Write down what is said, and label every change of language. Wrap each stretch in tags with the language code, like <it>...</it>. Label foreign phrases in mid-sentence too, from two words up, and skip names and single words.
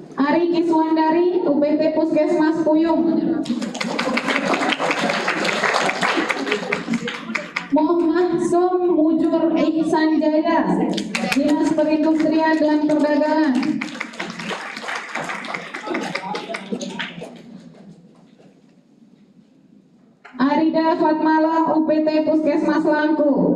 <id>Ari Kiswandari, UPT Puskesmas Puyung. Muhammad Som Mujur Ihsan Jaya, Dinas Perindustrian dan Perdagangan. Arida Fatmala, UPT Puskesmas Langku.</id>